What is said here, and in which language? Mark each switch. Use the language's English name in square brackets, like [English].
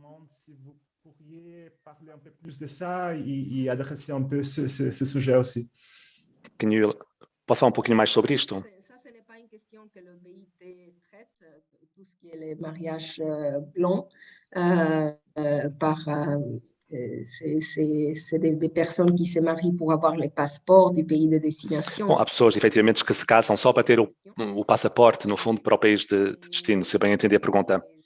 [French] se vous pourriez parler un peu plus de ça e adresser un peu ce sujet aussi. [Portuguese] Pode falar um pouquinho mais sobre isto? [French] Ça, ce n'est pas une question que le BIT traite, tout ce qui est les mariages blancs, c'est des personnes qui se marient pour avoir les passeports du pays de destination. [Portuguese] Bom, há pessoas, efetivamente, que se casam só para ter o passaporte, no fundo, para o país de destino, se eu bem entendi a pergunta.